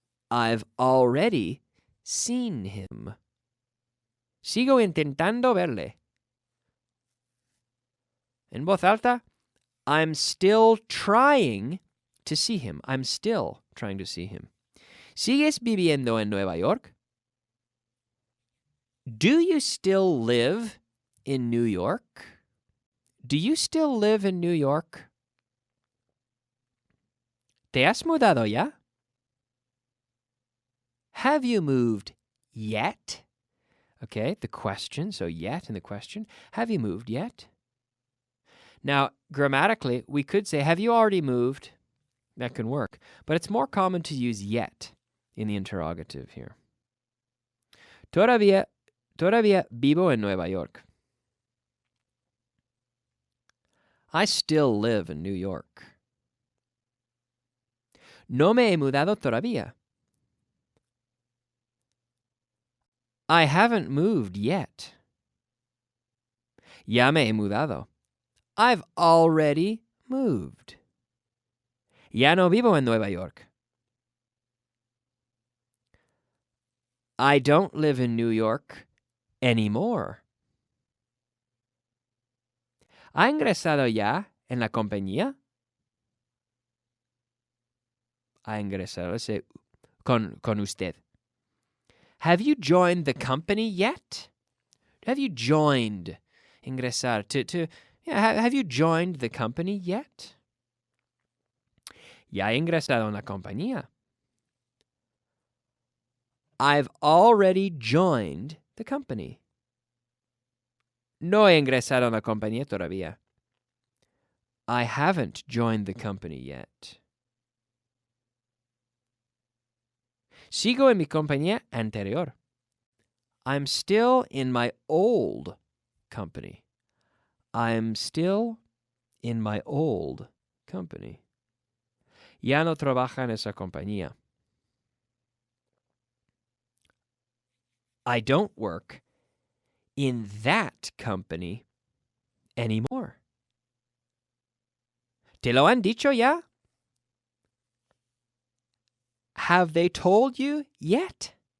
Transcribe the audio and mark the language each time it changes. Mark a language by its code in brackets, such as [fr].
[en] I've already seen him. [es] Sigo intentando verle. En voz alta, [en] I'm still trying to see him. I'm still trying to see him. [es] ¿Sigues viviendo en Nueva York? [en] Do you still live in New York? Do you still live in New York? [es] ¿Te has mudado ya? [en] Have you moved yet? Okay, the question, so yet in the question. Have you moved yet? Now, grammatically, we could say, have you already moved? That can work. But it's more common to use yet in the interrogative here. [es] Todavía vivo en Nueva York. [en] I still live in New York. [es] No me he mudado todavía. [en] I haven't moved yet. [es] Ya me he mudado. [en] I've already moved. [es] Ya no vivo en Nueva York. [en] I don't live in New York anymore. [es] ¿Ha ingresado ya en la compañía? ha ingresado. [en] Let's say [es] con usted. [en] Have you joined the company yet? Have you joined? Ingresar. Have you joined the company yet? [es] Ya he ingresado en la compañía. [en] I've already joined the company. [es] No he ingresado en la compañía todavía. [en] I haven't joined the company yet. [es] Sigo en mi compañía anterior. [en] I'm still in my old company. I'm still in my old company. [es] Ya no trabaja en esa compañía. [en] I don't work in that company anymore. [es] ¿Te lo han dicho ya? [en] Have they told you yet?